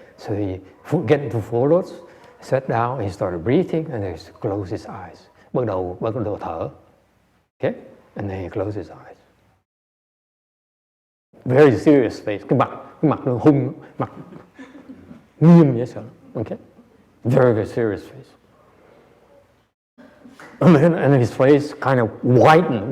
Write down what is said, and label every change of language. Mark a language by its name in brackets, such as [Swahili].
[English] So he get into full lotus, sat down, he started breathing, and he closed his eyes. [Vietnamese] Bắt đầu thở. Okay? [English] And then he closed his eyes. Very serious face. [Vietnamese] Cái mặt nó hung, mặt nghiêm vậy sợ. [English] Okay? Very serious face. And his face kind of whitened.